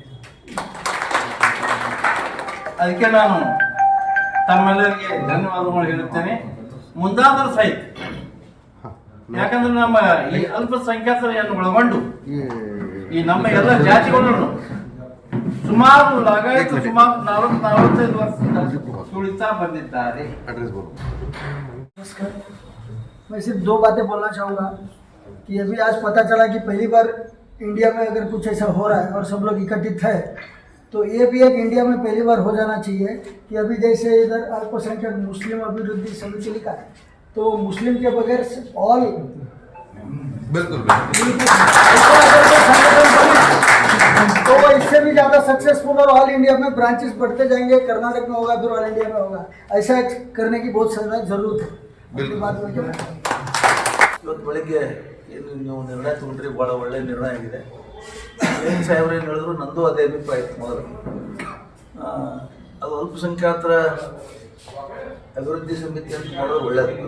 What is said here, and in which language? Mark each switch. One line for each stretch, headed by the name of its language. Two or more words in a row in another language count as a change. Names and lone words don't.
Kannada: ಅದಕ್ಕೆ ನಾನು ತಮ್ಮೆಲ್ಲರಿಗೆ ಧನ್ಯವಾದಗಳು ಹೇಳುತ್ತೇನೆ. ಮುಂದಾದರೂ ಸಹಿತ, ಯಾಕಂದ್ರೆ ನಮ್ಮ ಈ ಅಲ್ಪಸಂಖ್ಯಾತರನ್ನು ಒಳಗೊಂಡು ಈ ನಮ್ಮ ಎಲ್ಲ ಜಾತಿಗಳನ್ನು ಸುಮಾರು 45 ವರ್ಷದಿಂದ ತುಳಿತಾ ಬಂದಿದ್ದಾರೆ.
Hindi: मैं सिर्फ दो बातें बोलना चाहूँगा कि अभी आज पता चला कि पहली बार इंडिया में अगर कुछ ऐसा हो रहा है और सब लोग इकट्ठित है, तो ये भी एक इंडिया में पहली बार हो जाना चाहिए कि अभी जैसे इधर अल्पसंख्यक मुस्लिम अभिवृद्धि समिति लिखा है, तो मुस्लिम के बगैर ऑल बिल्कुल तो इससे भी ज़्यादा सक्सेसफुल और
English: All India
Hindi: में ब्रांचेस बढ़ते जाएंगे. कर्नाटक में होगा, फिर
English: All India
Hindi: में होगा. ऐसा करने की बहुत ज़रूरत है.
Kannada: ಇವತ್ತು ಬೆಳಗ್ಗೆ ಏನು ನೀವು ನಿರ್ಣಯ ತಗೊಂಡ್ರಿ, ಭಾಳ ಒಳ್ಳೆಯ ನಿರ್ಣಯ ಆಗಿದೆ. ಏನು ಸಾಹೇಬ್ರು ಏನು ಹೇಳಿದ್ರು, ನಂದು ಅದೇ ಅಭಿಪ್ರಾಯ ಇತ್ತು ಮೊದಲು. ಅದು ಅಲ್ಪಸಂಖ್ಯಾತರ ಅಭಿವೃದ್ಧಿ ಸಮಿತಿ ಅಂತ ಮಾಡೋದು ಒಳ್ಳೆಯದು.